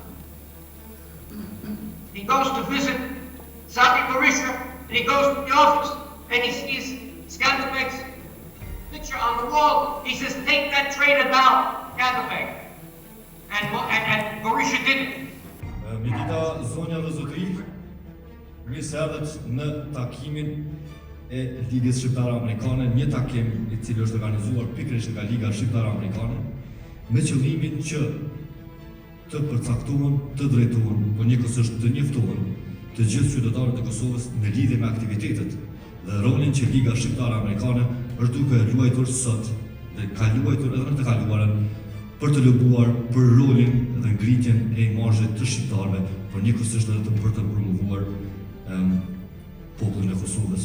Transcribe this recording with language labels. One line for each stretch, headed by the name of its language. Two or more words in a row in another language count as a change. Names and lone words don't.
English: He goes to visit Saudi Arabia, and he goes to the office, and he sees Skanderbeg's picture on the wall. He says, take that traitor down, Skanderbeg. And Berisha did it.
Albanian: Mikita zonja dhe zotëri, mirë se erdhët në takimin e Lidhjes Qytetare-Amerikane, një takim i cili është organizuar pikërisht nga Liga Shqiptaro-Amerikane, me qëllimin që të përcaktohen, të drejtohen, por njëkohësisht të njoftohen të gjithë qytetarët e Kosovës në lidhje me aktivitetet dhe rolin që Liga Shqiptare-Amerikane është duke luajtur sot dhe ka luajtur edhe në të kaluarën për të lobuar për rolin dhe ngritjen e imazhit të shqiptarëve, por njëkohësisht edhe për të promovuar popullin e Kosovës.